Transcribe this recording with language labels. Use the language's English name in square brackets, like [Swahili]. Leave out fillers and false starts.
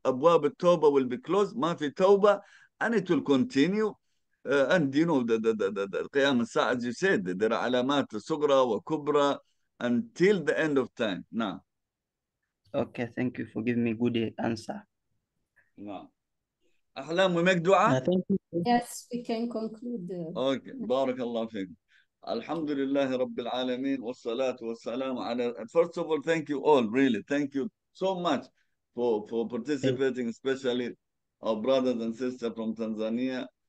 [Arabic] أبواب التوبة [English] will be closed. [Arabic] ما في توبة, [English] and it will continue. And you know the [Arabic] قيام الساعة, [English] as you said, there are [Arabic] علامات صغرى وكبرى [English] until the end of time. Now. Okay, thank you for giving me good answer. [Arabic] نعم. [English] أحلام, we make dua? Thank you. Yes, we can conclude. [Arabic] Okay, بارك الله فيك. الحمد لله رب العالمين والصلاة والسلام على. [English] First of all, thank you all, really. Thank you so much for participating, especially our brothers and sisters from Tanzania.